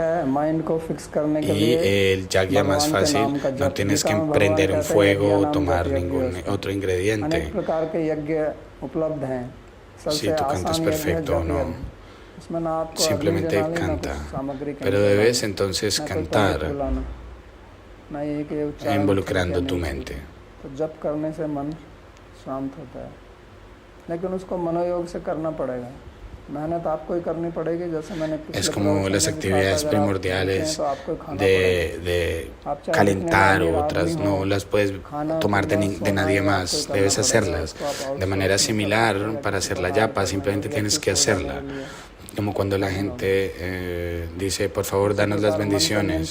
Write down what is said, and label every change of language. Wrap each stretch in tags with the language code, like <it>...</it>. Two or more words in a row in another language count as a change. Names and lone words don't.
<es>Y el yagya más fácil, no tienes que emprender un fuego o tomar ningún otro ingrediente. Si tú cantas perfecto o no. Simplemente canta, pero debes entonces cantar involucrando tu mente.</es> <hi>जप करने से मन शांत होता है, लेकिन उसको मनोयोग से करना पड़ेगा। मेहनत आपको ही करनी पड़ेगी, जैसे मैंने</hi> <es>Es como las actividades primordiales de calentar o otras, no las puedes tomar de nadie más, debes hacerlas. De manera similar, para hacer la yapa simplemente tienes que hacerla. Como cuando la gente dice, por favor, danos las bendiciones.</es>